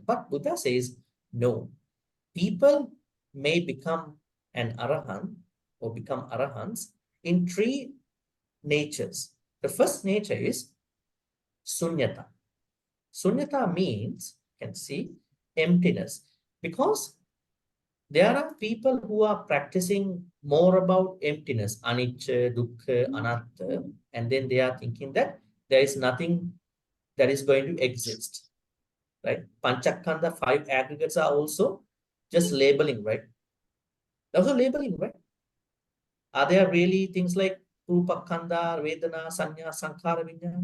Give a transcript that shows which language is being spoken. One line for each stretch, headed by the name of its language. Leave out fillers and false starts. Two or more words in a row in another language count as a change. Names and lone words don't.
English: But Buddha says, no, people may become an Arahant or become Arahants in 3 natures. The first nature is sunyata. Sunyata means, you can see, emptiness. Because there are people who are practicing more about emptiness,
Pali: anicca, dukkha, anatta,
English: and then they are thinking that there is nothing that is going to exist, right? Panchakkhandha, 5 aggregates are also just labeling, right? Also labeling, right? Are there really things like
Pali: Rupa Khandha, Vedana, Sanya, Sankhara, Vijnana?